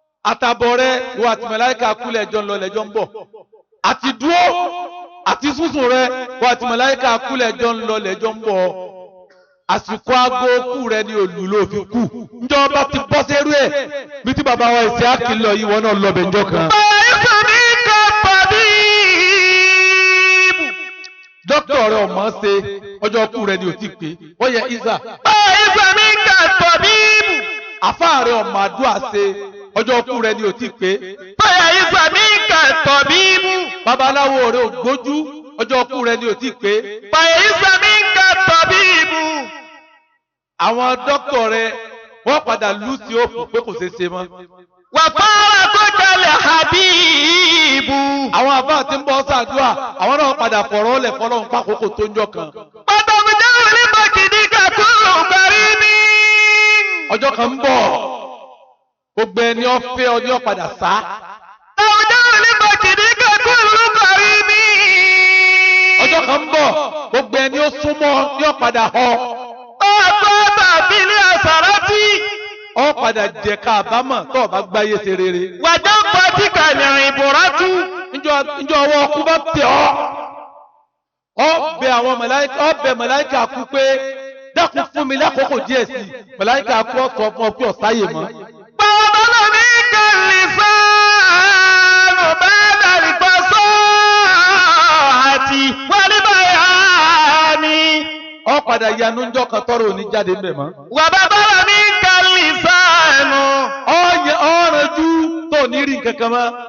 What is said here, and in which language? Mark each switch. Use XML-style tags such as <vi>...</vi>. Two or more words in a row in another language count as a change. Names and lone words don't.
<yo>Àtàbọ̀ rẹ, ìwọ àti màláíkà kú lẹ́jọ́ ń lọ, lẹ́jọ́ ń bọ̀. Àti dúró, àti sísùn rẹ, ìwọ àti màláíkà kú lẹ́jọ́ ń lọ, lẹ́jọ́ ń bọ̀. Àsìkò aago kú rẹ ni òlù ló fi kú. Ǹjẹ́ ọba ti bọ́ sẹ́rú ẹ̀? Bí tí bàbá wa Ìsíákì lọ yìí, ìwọ náà lọ bẹ̀ ńjọ́ kan.</yo> <ar>ليس منك طبيب.</ar> <yo>Dókítà rẹ ò mọ̀ ọ́ ṣe, ọjọ́ kú rẹ ni ò tí ì pé. Ó yẹ Isa.</yo> <ar>ليس منك طبيب.</ar> <yo>Àfáà rẹ ò mọ̀ àdúrà ṣe, ọjọ́ kú rẹ ni ò tí ì pé.</yo> <ar>ليس منك طبيب.</ar> <yo>Babaláwo rẹ ò gbójú, ọjọ́ kú rẹ ni ò tí ì pé.</yo> <ar>ليس منك طبيب.</ar> <yo>Àwọn dókítà rẹ, wọ́n padà lù sí òkú pé kò ṣeé ṣe mọ́.</yo> <ar>وفارقك الحبيب.</ar> <yo>Àwọn àfáà tí ń bọ́ ṣàdúrà, àwọn náà padà fọ̀rọ̀ lẹ̀ fọlọ́run pákókò tó ń jọ kan.</yo> <ar>وترجع لمجدك كل كريم.</ar> <yo>Ọjọ́ kan ń bọ̀, gbogbo ẹni ó fẹ́ ọ ni ó padà sá.</yo> <ar>ترجع لمجدك كل كريم.</ar> <yo>Ọjọ́ kan ń bọ̀, gbogbo ẹni ó súnmọ́ ọ ni ó padà họ.</yo> <ar>وقعت في الحسرة.</ar> <yo>Ó padà jẹ ká àbámọ̀ tó o bá gbáyé ṣe rere.</yo> <ar>وجفتك العبرة.</ar> <yo>Ǹjọ́, ǹjọ́ ọwọ́ ọkú bá tẹ̀ ọ́, ó bẹ àwọn màláíkà, ó bẹ màláíkà kú pé, "Dákun fún mi lákòókò díẹ̀ sí i." Màláíkà kú ó sọ fún ọ pé ó sáyè mọ́.</yo> <ar>وبطل منك اللسان بعد الفصاحة والبيان.</ar> <yo>Ó padà yanu ńjọ́ kan tọ́rọ̀ ò ní jáde ńbẹ̀ mọ́.</yo> <ar>وبطل منك اللسان.</ar> <yo>Ó yẹ, ó ranjú tó ò ní rí nǹkan kan mọ́.</yo>